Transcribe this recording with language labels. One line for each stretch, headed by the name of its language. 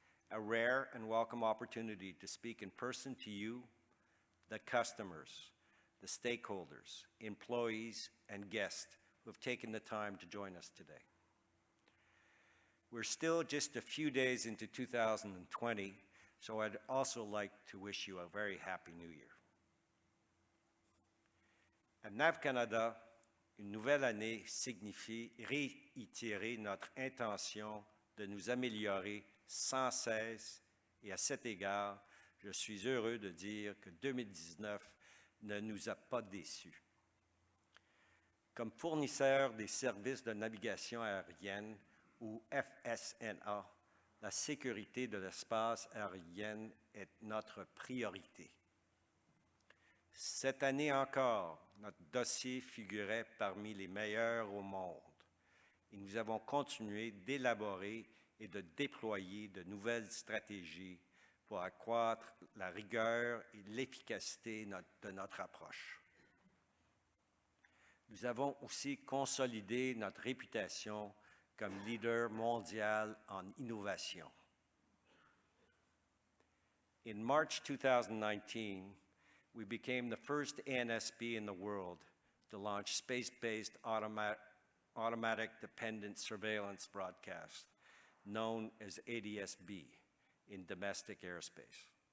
English: A rare and welcome opportunity to speak in person to you, the customers, the stakeholders, employees, and guests who have taken the time to join us today. We're still just a few days into 2020, so I'd also like to wish you a very happy new year.
French: À NAV Canada, une nouvelle année signifie réitérer notre intention de nous améliorer sans cesse, et à cet égard, je suis heureux de dire que 2019 ne nous a pas déçus. Comme fournisseur des services de navigation aérienne, ou FSNA, la sécurité de l'espace aérien est notre priorité. Cette année encore, notre dossier figurait parmi les meilleurs au monde et nous avons continué d'élaborer et de déployer de nouvelles stratégies pour accroître la rigueur et l'efficacité de notre approche. Nous avons aussi consolidé notre réputation comme leader mondial en innovation.
English: In March 2019, we became the first ANSP in the world to launch space-based automatic dependent surveillance broadcast, known as ADS-B, in domestic airspace.